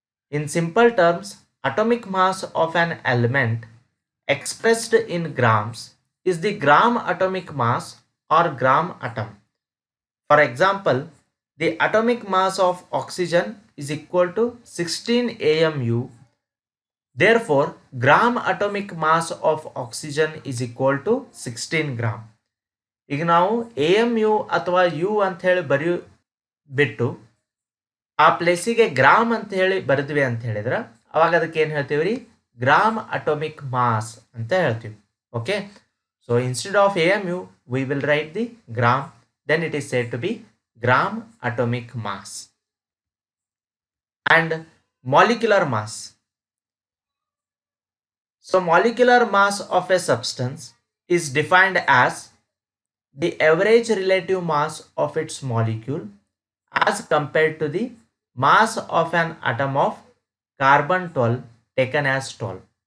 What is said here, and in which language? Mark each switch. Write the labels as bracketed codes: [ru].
[en] In simple terms, atomic mass of an element expressed in grams is the gram atomic mass or gram atom. For example, the atomic mass of oxygen is equal to 16 AMU. Therefore, gram atomic mass of oxygen is equal to 16 gram. [kn] ಈಗ ನಾವು AMU ಅಥವಾ U ಅಂತ ಹೇಳಿ ಬರೆಯೋ ಬಿಟ್ಟು ಆ ಪ್ಲೇಸಿಗೆ gram ಅಂತ ಹೇಳಿ ಬರೆದ್ವಿ ಅಂತ ಹೇಳಿದ್ರೆ ಅವಾಗ ಅದಕ್ಕೆ ಏನು ಹೇಳ್ತೀವಿ ರೀ ಗ್ರಾಮ್ ಅಟೋಮಿಕ್ ಮಾಸ್ ಅಂತ ಹೇಳ್ತೀವಿ. [en] Okay, so instead of AMU we will write the gram, then it is said to be gram atomic mass. And molecular mass. So molecular mass of a substance is defined as the average relative mass of its molecule as compared to the mass of an atom of carbon 12 taken as 12.